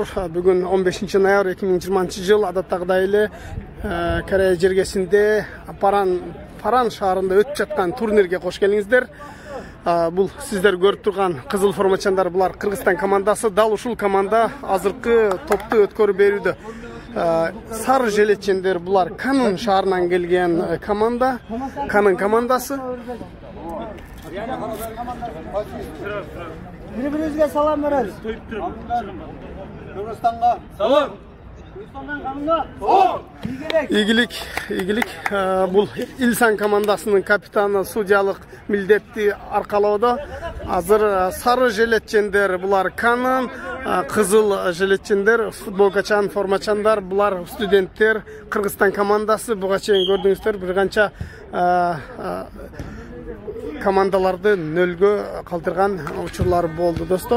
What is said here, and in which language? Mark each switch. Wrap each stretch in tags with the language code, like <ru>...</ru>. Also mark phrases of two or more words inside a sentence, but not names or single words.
<ky>Бүгүн 15 ноябрь 2020 жыл адаттагыдай эле Корея жергесинде Паран шаарында өтүп жаткан турнирге кош келиңиздер. Бул сиздер көрүп турган кызыл формачандар, булар Кыргызстан командасы. Дал ушул команда азыркы топту өткөрүп берүүдө. Сары желетчендер, булар Канын шаарынан келген команда, Канын командасы.</ky> <tr>Birbirinize salam veririz. Kırgızistan'a salam. Kırgızistan'dan kanına salam. İyilik.</tr> <ky>Бул İlsan командасынын капитаны судьялык милдетти аркалоодо. Азыр сары желетчендер, булар Канын, кызыл желетчендер, футболкачан, формачандар, булар студенттер, Кыргызстан командасы. Буга чейин көрдүңүздөр, бир канча командаларды нөлгө калтырган учурлар болду, достор.</ky>